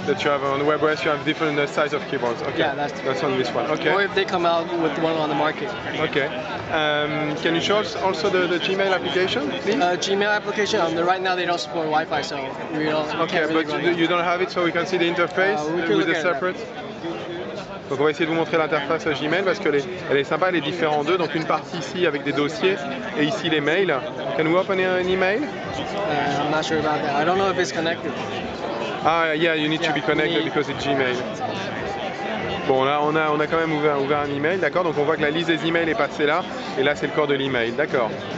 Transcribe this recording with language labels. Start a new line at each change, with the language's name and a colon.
English: That you have on the WebOS. You have different size of keyboards. Okay. Yeah, that's on this one. Okay. Or if they come out with one on the market. Okay. Can you show us also the Gmail application, please? Gmail application. Right now they don't support Wi-Fi, so we don't. Okay, really but you don't have it, so we can see the interface with the separate.
French: Donc on va essayer de vous montrer l'interface Gmail parce qu'elle est sympa, elle est différente d'eux. Donc une partie ici avec des dossiers et ici les mails.
English: Can we open an email? I'm not sure about that. I don't know if it's connected. Ah yeah, you need to be connected because it's Gmail.
French: Bon là on a quand même ouvert un email, d'accord. Donc on voit que la liste des emails est passée là et là c'est le corps de l'email, d'accord.